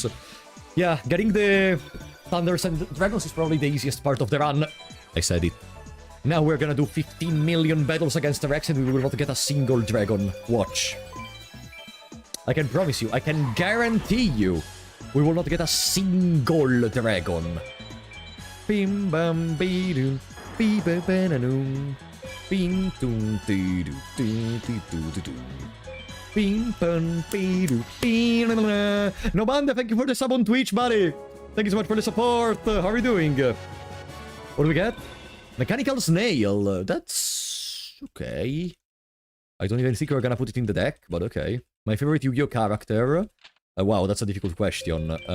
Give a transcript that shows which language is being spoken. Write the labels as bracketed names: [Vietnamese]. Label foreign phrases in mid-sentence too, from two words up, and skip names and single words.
[English] Yeah, getting the Thunders and Dragons is probably the easiest part of the run. I said it. Now we're gonna do 15 million battles against the Rex and we will not get a single dragon. Watch. I can promise you, I can guarantee you, we will not get a single dragon. Bim bam beedoo, bee ba bananoo, bing doom dee doo dee dee doo doo doo. Bing bam beedoo, bing. No banda, thank you for the sub on Twitch, buddy. Thank you so much for the support. How are we doing? What do we get? Mechanical Snail. That's okay. I don't even think we're gonna put it in the deck, but okay. My favorite Yu-Gi-Oh character. Wow, that's a difficult question.